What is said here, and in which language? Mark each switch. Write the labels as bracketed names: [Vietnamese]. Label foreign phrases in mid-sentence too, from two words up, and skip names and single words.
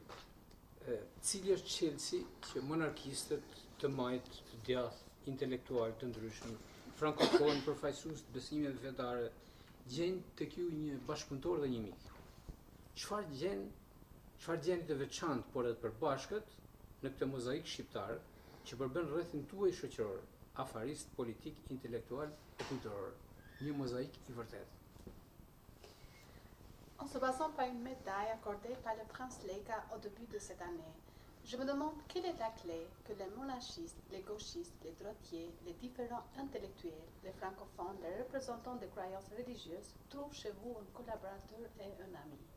[Albanian] Cili është çelësi që monarkistët të majt, të djathtë, intelektual të ndryshëm, frankofon, përfaqësues të besimeve fetare, gjejnë tek ju një bashkëpunëtor dhe një mik. Çfarë gjeni të veçantë por edhe të përbashkët në këtë mozaik shqiptar që përbën rrethin tuaj shoqëror, afarist, politik, intelektual e kulturor. Një mozaik i vërtet. [French] En se basant par une médaille accordée par le prince Leka au début de cette année, je me demande quelle est la clé que les monarchistes, les gauchistes, les droitiers, les différents intellectuels, les francophones, les représentants des croyances religieuses trouvent chez vous un collaborateur et un ami.